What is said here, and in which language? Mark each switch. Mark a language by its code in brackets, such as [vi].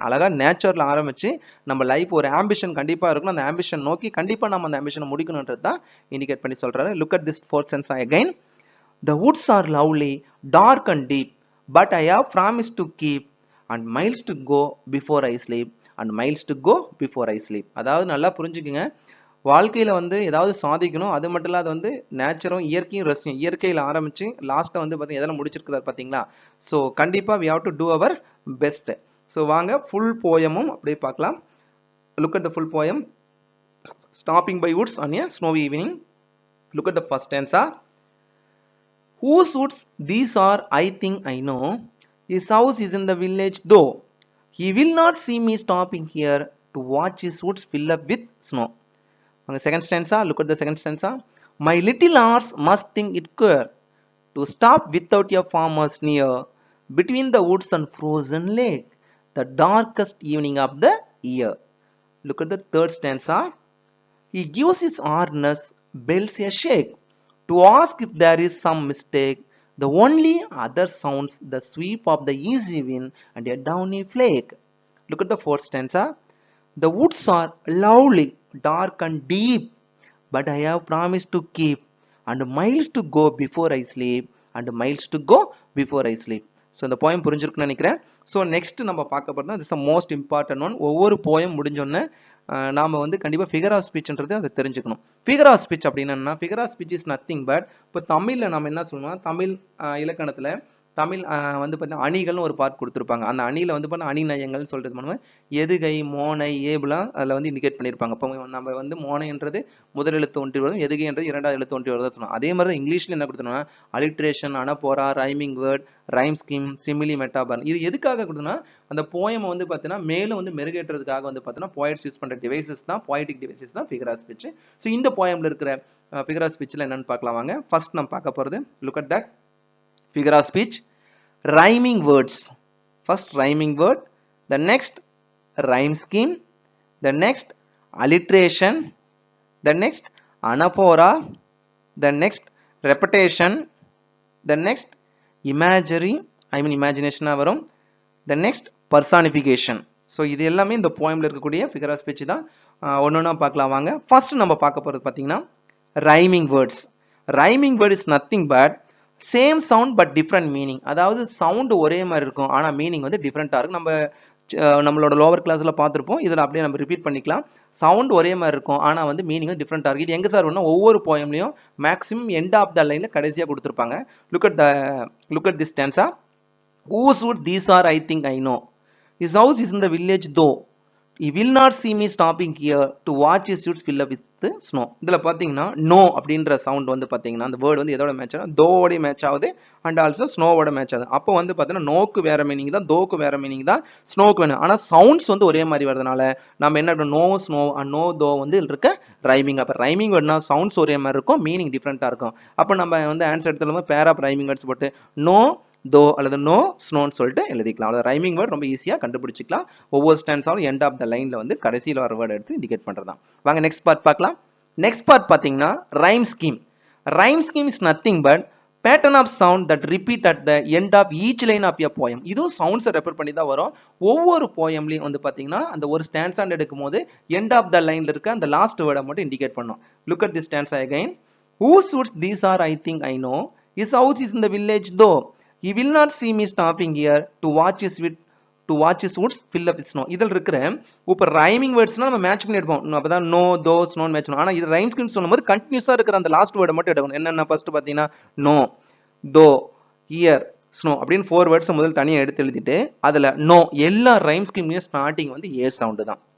[ta] அழகா நேச்சர்ல ஆரம்பிச்சு நம்ம லைஃப் ஒரு ஆம்பிஷன் கண்டிப்பா இருக்கணும், அந்த ஆம்பிஷன் நோக்கி கண்டிப்பா நம்ம அந்த ஆம்பிஷனை முடிக்கணும்ன்றது தான் இண்டிகேட் பண்ணி சொல்றாரு. [en] look at this fourth sense again. the woods are lovely dark and deep but I have promised to keep and miles to go before I sleep and miles to go before I sleep. [ta] அதாவது நல்லா புரிஞ்சுக்குங்க, வாழ்க்கையில வந்து ஏதாவது சாதிக்கணும், அது மட்டும் இல்லாத வந்து நேச்சரும் இயற்கையும் ரசிக்கும். இயற்கையில் ஆரம்பிச்சு லாஸ்ட்டா வந்து பார்த்தீங்கன்னா எதெல்லாம் முடிச்சிருக்கிறார் பார்த்தீங்களா. ஸோ கண்டிப்பா [en] we have to do our best. [ta] So வாங்க ஃபுல் போயமும் அப்படியே பார்க்கலாம். [en] look at the full poem. stopping by woods on a snowy evening. look at the first stanza. whose woods these are I think I know, his house is in the village though he will not see me stopping here to watch his woods fill up with snow. On the second stanza, look at the second stanza. my little horse must think it queer to stop without a farmer's near between the woods and frozen lake, the darkest evening of the year. look at the third stanza. he gives his harness bells a shake to ask if there is some mistake. the only other sounds the sweep of the easy wind and a downy flake. look at the fourth stanza. the woods are lovely dark and deep but I have promised to keep and miles to go before I sleep and miles to go before I sleep. [ta] So இந்த poem புரிஞ்சிருக்குன்னு நினைக்கிறேன். So next நம்ம பார்க்க போறோம்னா [en] This the most important one. [ta] ஒவ்வொரு poem முடிஞ்சோடனே நாம வந்து கண்டிப்பா ஃபிகர் ஆஃப் ஸ்பீச்ன்றது அதை தெரிஞ்சுக்கணும். ஃபிகர் ஆஃப் ஸ்பீச் அப்படின்னா [en] figure of speech is nothing but, [ta] இப்போ தமிழ்ல நம்ம என்ன சொல்லணும், தமிழ் இலக்கணத்துல தமிழ் வந்து பார்த்தீங்கன்னா அணிகள்னு ஒரு பார்ட் கொடுத்துருப்பாங்க. அந்த அணியில வந்து பார்த்தீங்கன்னா அணி நயங்கள்னு சொல்றது பண்ணுவோம். எதுகை மோனை ஏபுலாம் அதில் வந்து இண்டிகேட் பண்ணியிருப்பாங்க. இப்போ நம்ம வந்து மோனைன்றது முதல் எழுத்து ஒன்றி வரும், எதுகைன்றது இரண்டாவது எழுத்து ஒன்றி வருதான் சொன்னோம். அதே மாதிரி தான் இங்கிலீஷ்ல என்ன கொடுத்தோம்னா alliteration, அனபோரா, rhyming word, rhyme scheme, சிமிலி, மெட்டாபர்ன். இது எதுக்காக கொடுத்தோம்னா அந்த போயம் வந்து பார்த்தீங்கன்னா மேலும் வந்து மெருகேற்றதுக்காக வந்து பார்த்தீங்கன்னா போயட்ஸ் யூஸ் பண்ற டிவைசஸ் தான், போயட்டிக் டிவைசஸ் தான் ஃபிகர் ஆஃப் ஸ்பீச். ஸோ இந்த போயம்ல இருக்கிற ஃபிகர் ஆஃப் ஸ்பீச்ல என்னன்னு பார்க்கலாம் வாங்க. ஃபர்ஸ்ட் நம்ம பார்க்க போறது [en] Look at that figure of speech. Rhyming words. First rhyming word, the next rhyme scheme, the next alliteration, the next anaphora, the next repetition, the next imagery, I mean imagination [ta] வரும், [en] the next personification. [ta] So இது எல்லாமே இந்த போயம்ல இருக்கக்கூடிய figure of speech தான். ஒன்னொன்னா பார்க்கலாம் வாங்க. [en] first [ta] நம்ம பார்க்க போறது பார்த்தீங்கன்னா [en] Rhyming words. Rhyming word is nothing but same sound but different meaning. [ta] அதாவது சவுண்ட் ஒரே மாதிரி இருக்கும் ஆனால் மீனிங் வந்து டிஃப்ரெண்ட்டாக இருக்கும். நம்மளோட லோவர் கிளாஸ்ல பார்த்துருப்போம். இதில் அப்படியே நம்ம ரிப்பீட் பண்ணிக்கலாம். சவுண்ட் ஒரே மாதிரி இருக்கும் ஆனால் வந்து மீனிங் டிஃப்ரெண்ட்டாக இருக்குது. இது எங்கே சார் ஒன்றா ஒவ்வொரு போயம்லையும் மேக்ஸிமம் எண்ட் ஆஃப் த லைனில் கடைசியாக கொடுத்துருப்பாங்க. [en] Look at this stanza. Whose wood these are, I think I know. His house is in the village though. He will not see me stopping here to watch his woods fill up with the snow. [ta] இதில் பார்த்தீங்கன்னா no அப்படின்ற sound வந்து பார்த்தீங்கன்னா அந்த word வந்து எதோட match ஆகும், தோவோட match ஆகுது அண்ட் ஆல்சோ ஸ்னோவோட மேட்ச் ஆகுது. அப்போ வந்து பார்த்தீங்கன்னா நோக்கு வேற மீனிங் தான், தோக்கு வேற மீனிங் தான், ஸ்னோக்கு வேணும். ஆனால் சவுண்ட்ஸ் வந்து ஒரே மாதிரி வரதுனால நம்ம என்ன பண்ணணும், [en] know snow and know though [ta] வந்து இருக்க ரைமிங். அப்போ ரைமிங் வேர்ட்னா சவுண்ட்ஸ் ஒரே மாதிரி இருக்கும், மீனிங் டிஃப்ரெண்ட்டாக இருக்கும். அப்போ நம்ம வந்து answer எடுத்துலாம [en] pair of rhyming words [ta] போட்டு நோ தோ அல்லது நோ ஸ்னோன்னு சொல்லிட்டு எழுதிக்கலாம். அதாவது ரைமிங் வேர்ட் ரொம்ப ஈஸியாக கண்டுபிடிச்சிக்கலாம். ஒவ்வொரு ஸ்டான்ஸாலும் எண்ட் ஆஃப் த லைன்ல வந்து கடைசியில் வர வேர்டு எடுத்து இண்டிகேட் பண்றதுதான். வாங்க நெக்ஸ்ட் பார்ட் பார்க்கலாம். [en] next part [ta] பார்த்தீங்கன்னா [en] Rhyme scheme. Rhyme scheme is nothing but pattern of sound that repeat at the end of each line of a poem. [ta] இதுவும் சவுண்ட்ஸை ரெஃபர் பண்ணி தான் வரும். ஒவ்வொரு போயம்லையும் வந்து பார்த்தீங்கன்னா அந்த ஒரு ஸ்டான்ஸாண்ட் எடுக்கும் போது எண்ட் ஆஃப் த லைன்ல இருக்க அந்த லாஸ்ட் வேர்டை மட்டும் இண்டிகேட் பண்ணும். [en] Look at this stanza again. Whose woods these are, I think I know. His house is in the village though. He will not see me stopping here to watch his woods fill up with snow. [ta] இதில் இருக்கிற இப்போ rhyming வேர்ட்ஸ்னா நம்ம match பண்ணி எடுப்போம். அப்பதான் no தோ ஸ்னோன்னு match பண்ணணும். ஆனால் இது ரைம் ஸ்கீம் சொல்லும்போது கண்டினியூஸாக இருக்கிற அந்த லாஸ்ட் வேர்டை மட்டும் எடுக்கணும். என்னென்ன ஃபர்ஸ்ட் பார்த்தீங்கன்னா நோ தோ ஹியர் ஸ்னோ அப்படின்னு 4 வேர்ட்ஸ் முதல் தனியாக எடுத்து எழுதிட்டு அதில் நோ எல்லா ரைம் ஸ்கீம்லையும் ஸ்டார்டிங் வந்து ஏ சவுண்டு தான்.